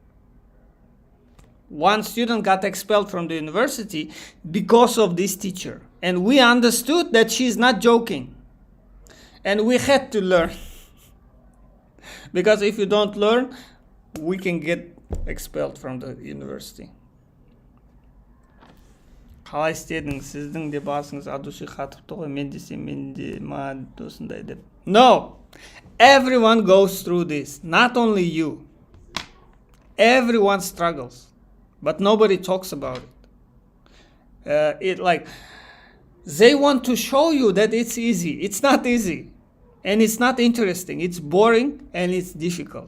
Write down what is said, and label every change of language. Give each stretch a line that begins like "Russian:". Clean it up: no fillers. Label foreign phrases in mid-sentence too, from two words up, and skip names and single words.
English: One student got expelled from the university because of this teacher. And we understood that she's not joking. And we had to learn. Because if you don't learn, we can get expelled from the university.
Kazakh: Қалай істедіңіз? Сіздің де басыңыз адуши қатыпты ғой, мен десем, мен де ма осындай деп.
English: No! Everyone goes through this, not only you. Everyone struggles, but nobody talks about it. They want to show you that it's easy. It's not easy, and it's not interesting. It's boring and it's difficult.